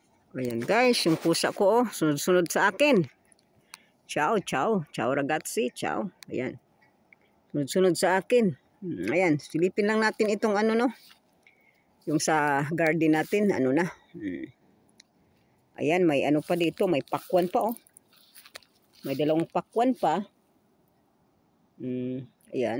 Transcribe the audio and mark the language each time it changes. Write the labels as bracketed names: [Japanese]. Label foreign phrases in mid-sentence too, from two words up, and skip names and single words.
[Filipino] Ayan guys, yung pusa ko sunod-sunod sa akin. [Italian] Ciao, ciao. Ciao ragazzi, ciao. [Filipino] Ayan. Sunod-sunod sa akin. Ayan, silipin lang natin itong ano no. Yung sa garden natin, ano na. Ayan, may ano pa dito, may pakwan pa oh. May dalawang pakwan pa. Ayan.